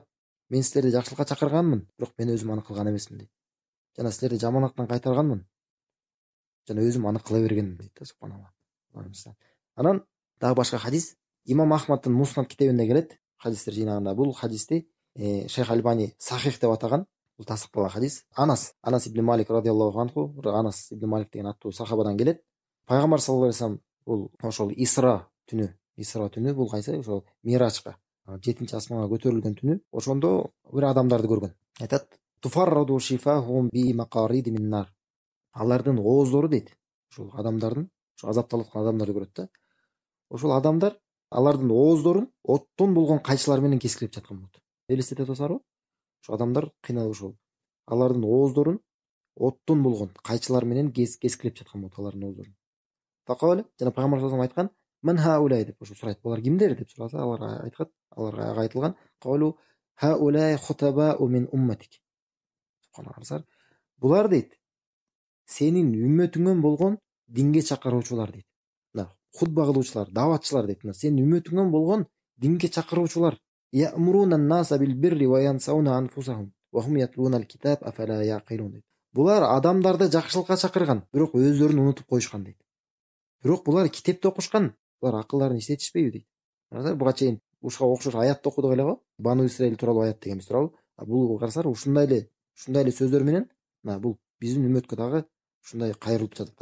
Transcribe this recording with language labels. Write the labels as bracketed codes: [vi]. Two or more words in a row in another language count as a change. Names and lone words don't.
[ky] Мен силерди жакшылыкка чакырганмын, бирок мен өзүм аны кылган эмесмин" дейт. Жана силерди жамандыктан кайтарганмын. Жана өзүм аны кыла бергенмин дейт да, субханалла. Анан дагы башка хадис Имам Ахмадтын Муснад китебинде келет. Хадистер жыйнагында бул хадисти Шейх Альбани сахих деп атаган. Бул тасдикталган хадис. Анас ибн Малик [ar] رضي الله عنه, [ky] Анас ибн Малик деген аттуу сахабадан келет. Пайгамбар [ar] صلى الله عليه وسلم [ky] бул ошол Исра түнү бул кайсы? Ошол Миражга, 7-асманга көтөрүлгөн түнү ошондо бир адамдарды көргөн. Айтат: [ar] "تقرض شفاههم بمقاريض من نار." [ky] Алардын ооздору дейт. Ошол адамдардын, ошо азапталып аткан адамдарды көрөт да. Ошол адамдар алардын ооздорун оттон болгон кайчылар менен кескилеп жаткан болот. Элестете атасыңарбы? Ошо адамдар кыйналып ошол алардын ооздорун оттон болгон кайчылар менен кескилеп жаткан болот алардын ооздорун. Факале, жана Пайгамбар [ar] صلى الله عليه وسلم [ky] айткан: [ar] "من هؤلاء" [ky] деп ошо сурайт. Булар кимдер деп сураса, алар айткат, аларга айтылган: [ar] "قالوا هؤلاء خطباء من أمتك." [ky] Субханалла. Булар дейт, сенин үммөтүңөн болгон динге чакыруучулар дейт. Мына хутба кылуучулар, дааватчылар дейт. Мына сенин үммөтүңөн болгон динге чакыруучулар. [ar] يأمرون الناس بالبر وينسون أنفسهم وهم يتلون الكتاب أفلا يعقلون дейт. [ky] Булар адамдарды жакшылыкка чакырган, бирок өздөрүн унутуп коюшкан дейт. Бирок булар китепти окушкан, булар акылдарын иштетишпейби дейт. Буга чейин ушуга окшош аятты окудук эле го. Бану Исраил тууралуу аят дегенбиз туурабы. Бул карасаңар ушундай эле сөздөр менен бул биздин үммөткө дагы ушундай кайрылып жатат да.